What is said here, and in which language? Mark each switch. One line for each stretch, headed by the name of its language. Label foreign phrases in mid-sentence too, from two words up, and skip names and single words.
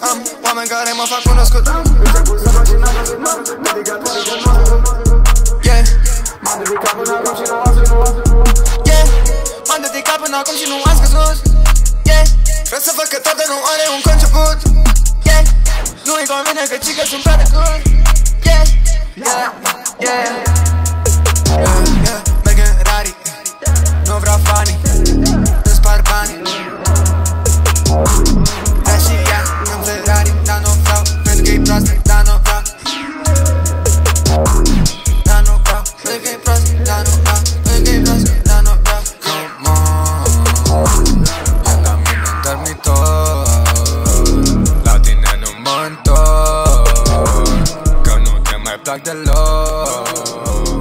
Romanian: Am oameni care mă fac cunoscut. Yeah, m-am dedicat până acum și nu am scăzut. Yeah, m-am dedicat până acum și nu am scăzut. Yeah, vreau să văd că toată nu are un conceput. Yeah, nu-i convine că cică sunt prea de good.
English: Yeah, yeah, yeah, yeah, yeah.
Romanian: Merg în Rari, nu vreau fanii, îmi spar banii. Vrea și ea în Ferrari, dar nu vreau, pentru că e proastă, dar nu vreau. Dar nu vreau, pentru că e proastă, dar nu vreau. Pentru că e proastă, dar nu vreau.
English: Come on,
Romanian: e la mine în dormitor. La tine nu mă întorc, că nu te mai plac deloc.